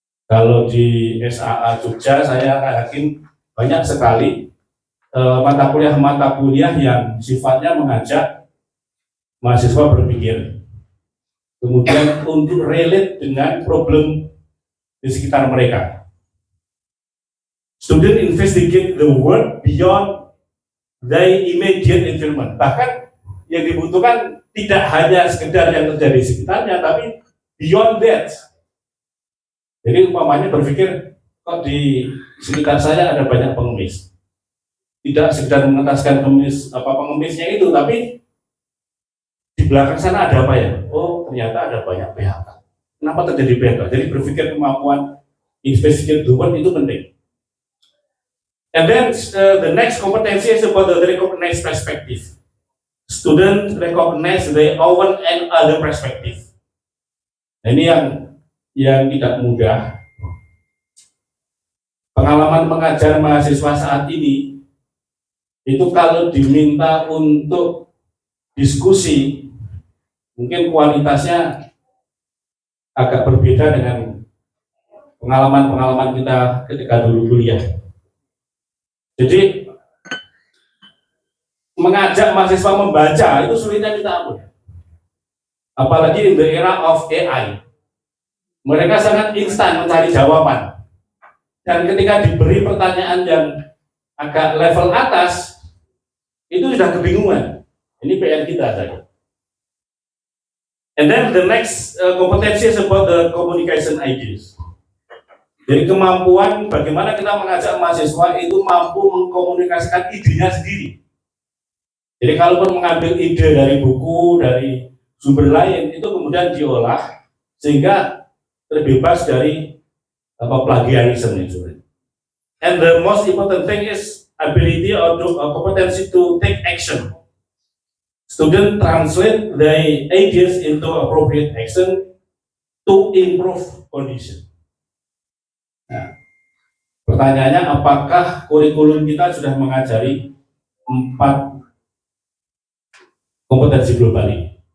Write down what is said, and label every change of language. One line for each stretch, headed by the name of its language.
Indonesian: Kalau di SAA Jogja, saya yakin banyak sekali mata kuliah yang sifatnya mengajak mahasiswa berpikir, kemudian untuk relate dengan problem di sekitar mereka.
English: Student investigate the world beyond their immediate environment.
Indonesian: Bahkan yang dibutuhkan tidak hanya sekedar yang terjadi di sekitarnya, tapi
English: beyond that.
Indonesian: Jadi umpamanya berpikir, kok di sekitar saya ada banyak pengemis. Tidak sekedar mengentaskan pengemisnya itu, tapi di belakang sana ada apa ya? Oh, ternyata ada banyak PHK. Kenapa terjadi PHK? Jadi berpikir kemampuan
English: investigate the world
Indonesian: itu penting.
English: And then the next competency is about the recognized perspective. Students recognize their own and other perspective.
Indonesian: Nah, ini yang tidak mudah. Pengalaman mengajar mahasiswa saat ini itu kalau diminta untuk diskusi, mungkin kualitasnya agak berbeda dengan pengalaman-pengalaman kita ketika dulu kuliah. Jadi mengajak mahasiswa membaca itu sulitnya minta ampun. Apalagi
English: in the era of AI.
Indonesian: Mereka sangat instan mencari jawaban. Dan ketika diberi pertanyaan yang agak level atas, itu sudah kebingungan. Ini PR kita saja.
English: And then the next competency is about the communication ideas.
Indonesian: Jadi kemampuan bagaimana kita mengajak mahasiswa itu mampu mengkomunikasikan idenya sendiri. Jadi kalaupun mengambil ide dari buku, dari sumber lain, itu kemudian diolah sehingga terbebas dari plagiarisme itu.
English: And the most important thing is ability or competency to take action. Student translate their ideas into appropriate action to improve condition.
Indonesian: Nah, pertanyaannya, apakah kurikulum kita sudah mengajari 4 kompetensi global ini?